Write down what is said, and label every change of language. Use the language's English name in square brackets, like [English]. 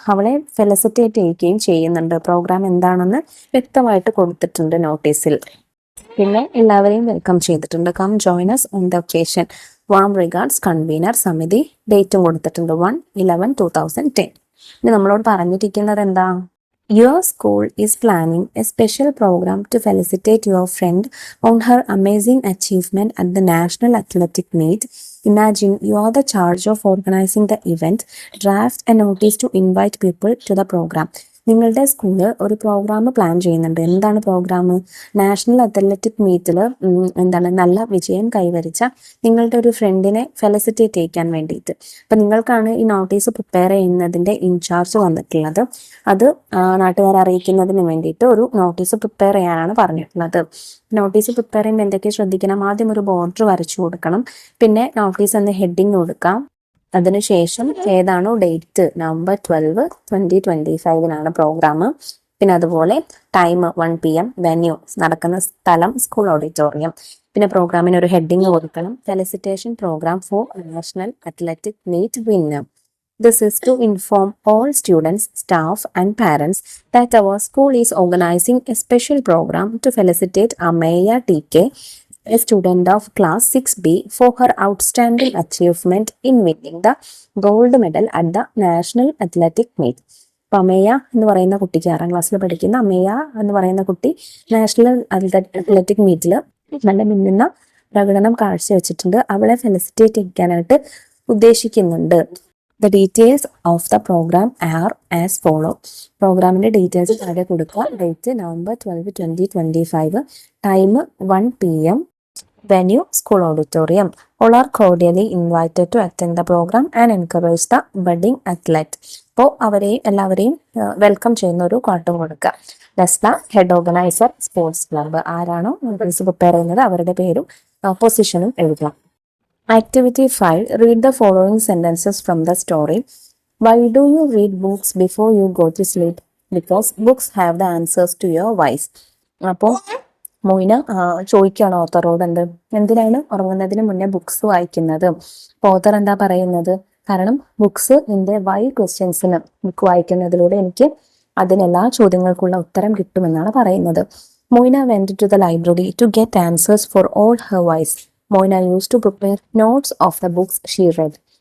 [Malayalam] അവളെ ഫെലിസിറ്റേറ്റ് ചെയ്യുകയും ചെയ്യുന്നുണ്ട്. പ്രോഗ്രാം എന്താണെന്ന് വ്യക്തമായിട്ട് കൊടുത്തിട്ടുണ്ട് നോട്ടീസിൽ. പിന്നെ എല്ലാവരെയും വെൽക്കം ചെയ്തിട്ടുണ്ട്. [English] Come join us on the occasion. Warm regards convener സമിതി. [Malayalam] ഡേറ്റും കൊടുത്തിട്ടുണ്ട് [English] 1/11/2010. [Malayalam] ഇനി നമ്മളോട് പറഞ്ഞിരിക്കുന്നത് എന്താ, [English] your school is planning a special program to felicitate your friend on her amazing achievement at the National Athletic Meet. Imagine you are the charge of organizing the event. Draft a notice to invite people to the program. [Malayalam] നിങ്ങളുടെ school ഒരു programme plan ചെയ്യുന്നുണ്ട്. എന്താണ് programme? National athletic മീറ്റിൽ എന്താണ് നല്ല വിജയം കൈവരിച്ച നിങ്ങളുടെ ഒരു ഫ്രണ്ടിനെ ഫെലിസിറ്റേറ്റ് ചെയ്യിക്കാൻ വേണ്ടിയിട്ട്. അപ്പം നിങ്ങൾക്കാണ് ഈ നോട്ടീസ് പ്രിപ്പയർ ചെയ്യുന്നതിൻ്റെ ഇൻചാർജ് വന്നിട്ടുള്ളത്. അത് നാട്ടുകാരെ അറിയിക്കുന്നതിന് വേണ്ടിയിട്ട് ഒരു നോട്ടീസ് പ്രിപ്പയർ ചെയ്യാനാണ് പറഞ്ഞിട്ടുള്ളത്. നോട്ടീസ് പ്രിപ്പയർ ചെയ്യുമ്പോൾ എന്തൊക്കെ ശ്രദ്ധിക്കണം? ആദ്യം ഒരു ബോർഡർ വരച്ചു കൊടുക്കണം. പിന്നെ നോട്ടീസ് എന്ന ഹെഡിങ് കൊടുക്കാം. അതിനുശേഷം ഏതാണോ ഡേറ്റ്, നവംബർ 12, 2025 പ്രോഗ്രാം. പിന്നെ അതുപോലെ ടൈം 1 PM. വെന്യൂ നടക്കുന്ന സ്ഥലം സ്കൂൾ ഓഡിറ്റോറിയം. പിന്നെ പ്രോഗ്രാമിന് ഒരു ഹെഡിങ് കൊടുക്കണം, [English] Felicitation program for national athletic meet winner. This is to inform all students, staff and parents that our school is organizing a special program to felicitate Ameya TK, a student of class 6B, for her outstanding achievement in winning the gold medal at the National Athletic Meet. [Malayalam] അപ്പം അമേയ എന്ന് പറയുന്ന കുട്ടിക്ക്, 6ാം ക്ലാസ്സിൽ പഠിക്കുന്ന അമേയ എന്ന് പറയുന്ന കുട്ടി national athletic മീറ്റിൽ നല്ല മിന്നുന്ന പ്രകടനം കാഴ്ചവെച്ചിട്ടുണ്ട്. അവളെ ഫെലിസിറ്റേറ്റ് ചെയ്യാനായിട്ട് ഉദ്ദേശിക്കുന്നുണ്ട്. [English] The details of the program are as follow. [Malayalam] പ്രോഗ്രാമിന്റെ ഡീറ്റെയിൽസ് താഴെ കൊടുക്കുക. Date November 12, 2025. Time 1 PM. [English] Venue school auditorium. All are cordially invited to attend the program and encourage the budding athlete. [Malayalam] അപ്പോൾ എല്ലാവരെയും വെൽക്കം ചെയ്യുന്ന ഒരു കാർട്ടും കൊടുക്കുക. Lasna, head organiser, sports club. ആരാണോ notice prepare ചെയ്യുന്നത് അവരുടെ പേരും പൊസിഷനും എഴുതണം. [English] Activity 5. Read the following sentences from the story. Why do you read books before you go to sleep? Because books have the answers to your whys. [Malayalam] അപ്പോൾ Moina ചോദിക്കുകയാണ് ഓത്തറോട്, എന്തിനാണ് ഉറങ്ങുന്നതിന് മുന്നേ ബുക്സ് വായിക്കുന്നത്? ഓത്തർ എന്താ പറയുന്നത്? കാരണം ബുക്സ് നിന്റെ വൈ ക്വസ്റ്റ്യൻസിന് ബുക്ക് വായിക്കുന്നതിലൂടെ എനിക്ക് അതിനെല്ലാ ചോദ്യങ്ങൾക്കുള്ള ഉത്തരം കിട്ടുമെന്നാണ് പറയുന്നത്. [English] Moina went to the library to get answers for all her whys. Moina used to prepare notes of the books she read.